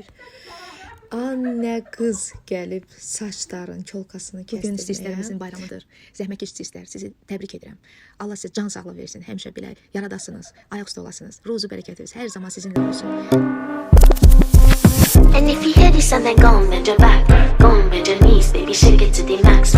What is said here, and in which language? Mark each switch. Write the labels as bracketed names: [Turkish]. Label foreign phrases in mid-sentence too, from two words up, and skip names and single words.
[Azerbaijani] Anne qız gəlib saçların kolkasını kəsdirməyə. Bugün stilistlərimizin bayramıdır. Zəhmətkeş stilistlər, sizi təbrik edirəm. Allah sizə can sağlığı versin. Həmişə belə yaradasınız, ayaq üstə olasınız. Ruzu bərəkətiniz hər zaman sizinlə olsun. [English] And if you hear this and then go and bend your back, go and bend your knees, baby, shake it to the max.